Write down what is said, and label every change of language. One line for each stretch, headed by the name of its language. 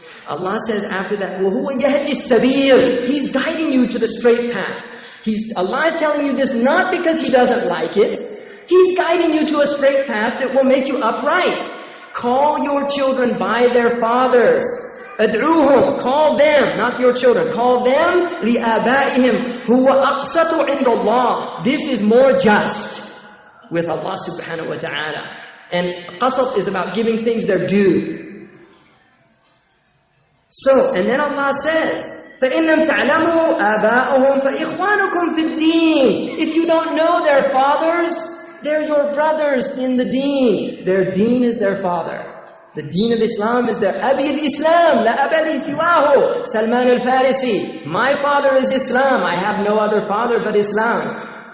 English: Allah says after that,
Arabic: وَهُوَ يَهْدِي السَّبِيلِ.
English: He's guiding you to the straight path. Allah is telling you this not because He doesn't like it. He's guiding you to a straight path that will make you upright. Call your children by their fathers. Ad'uhum. Call them, not your children. Call them
Arabic: لِآبَائِهِمْ هُوَ أَقْسَطُ عِنْدَ اللَّهِ.
English: This is more just with Allah subhanahu wa ta'ala. And qasat is about giving things their due. So, and then Allah says,
Arabic: فَإِن لَمْ تَعْلَمُوا آبَاءَهُمْ فَإِخْوَانُكُمْ فِي الدِّينِ.
English: If you don't know their fathers, they're your brothers in the deen. Their deen is their father. The deen of Islam is their
Arabic: Abi al-Islam, la abali siwahu,
English: Salman al-Farisi. My father is Islam. I have no other father but Islam.